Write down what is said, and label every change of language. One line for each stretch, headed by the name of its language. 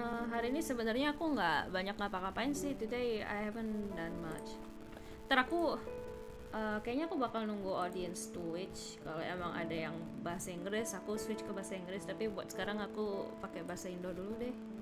Indonesian: Hari ini sebenarnya aku nggak banyak ngapa-ngapain sih.
English: Today I haven't done much.
Indonesian: Ntar aku kayaknya aku bakal nunggu audience switch. Kalau emang ada yang bahasa Inggris, aku switch ke bahasa Inggris. Tapi buat sekarang aku pakai bahasa Indo dulu deh.